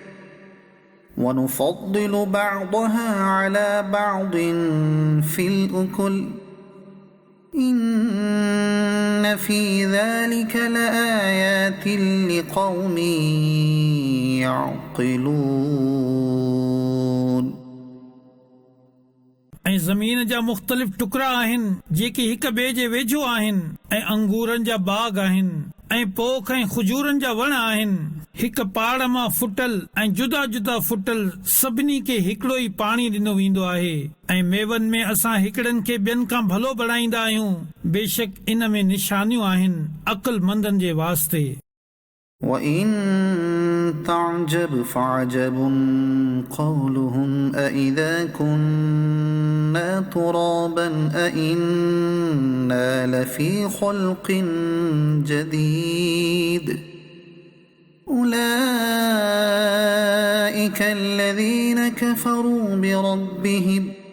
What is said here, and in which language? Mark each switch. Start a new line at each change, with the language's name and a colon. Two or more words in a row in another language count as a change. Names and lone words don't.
Arabic: ونفضل بعضها على بعض في الأكل إن في ذلك لآيات لقوم يعقلون
Sindhi: ऐं ज़मीन जा मुख़्तलिफ़ टुकड़ा आहिनि जेके हिक ॿिए जे वेझो आहिनि, ऐं अंगूरनि जा बाग आहिनि ऐं पोख ऐं खजूरनि जा वण आहिनि। हिक पहाड़ मां फुटल ऐं जुदा जुदा फुटल सभिनी खे हिकिड़ो ई पाणी ॾिनो वेंदो आहे, ऐं मेवनि में असां हिकिड़नि खे ॿियनि खां भलो बणाईंदा आहियूं। बेशक इन में निशानियूं आहिनि अक़लमंदनि जे वास्ते।
Arabic: وإن تعجب فعجب قولهم أإذا كنا ترابا أإنا لفي خلق جديد أولئك الذين كفروا بربهم